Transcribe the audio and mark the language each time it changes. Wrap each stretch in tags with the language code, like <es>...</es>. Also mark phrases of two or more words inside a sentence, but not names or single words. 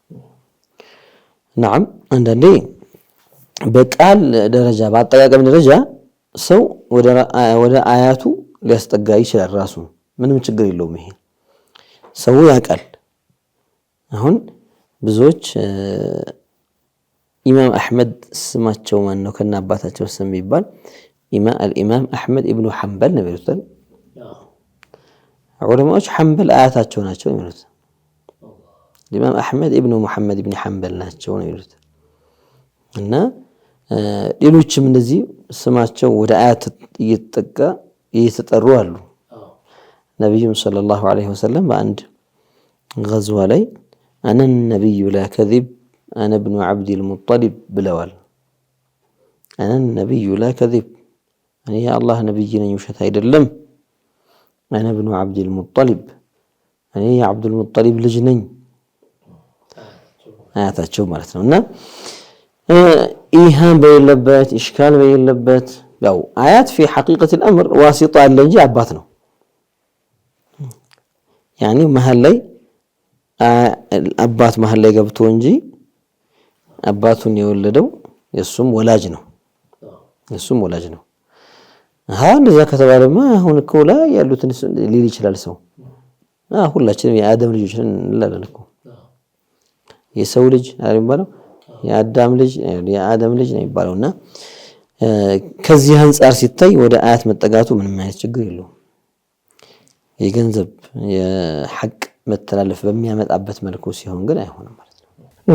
<am>نعم አንዳንዴ በቃል ደረጃ በአጠቃቀም ደረጃ ሰው ወደ አያቱ ሊያስጠጋ ይችላል። ራሱ ምንም ችግር የለውም። ይሄ ሰው ያውቃል። አሁን ብዙዎች ኢማም አህመድ ስማቸው ማን ነው ከና አባታቸው ስም ይባል</am> <ar>الإمام أحمد ابن حنبل</ar> <am>ነው የሚሉት። ዑለማዎች ሐንበል አያታቸው ናቸው የሚሉት።</am> <ar>الإمام أحمد ابن محمد ابن حنبل</ar> <am>ናቸው ነው የሚሉት። እና ሌሎችም እንደዚህ ስማቸው ወደ አያት እየተጠሩ አሉ። ነብዩ</am> <ar>صلى الله عليه وسلم</ar> <am>በአንድ غزዋ ላይ</am> <ar>أنا النبي لا كذب أنا ابن عبد المطلب</ar> <am>ብለዋል።</am> <ar>أنا النبي لا كذب</ar> <am>እኔ የአላህ ነብይ ነኝ ውሸት አይደለም።</am> <ar>أنا ابن عبد المطلب</ar> <am>እኔ የአብዱ المطلب ልጅ ነኝ አያታቸው ማለት ነው። እና ኢሃም በሌለበት ኢሽካል በሌለበት ያው አያት</am> <ar>في حقيقة الأمر واسطة</ar> <am>አለ እንጂ አባት ነው። ያኒ መሃል ላይ አባት መሃል ላይ ገብቶ እንጂ አባቱን የወለደው የሱም ወላጅ ነው። እንደዛ ከተባለማ አሁን እኮ ላይ ያሉትን ሊል ይችላል ሰው። ሁላችንም የአደም ልጆች ነን እንላለን እኮ። የሰው ልጅ አይባልም የአዳም ልጅ የአደም ልጅ ነው የሚባለውና ከዚህ አንፃር ሲታይ ወደ አያት መጠጋቱ ምንም አይነት ችግር የለውም። የገንዘብ የሐቅ መተላለፍ በሚያመጣበት መልኩ ሲሆን ግን አይሆንም ማለት ነው።</am>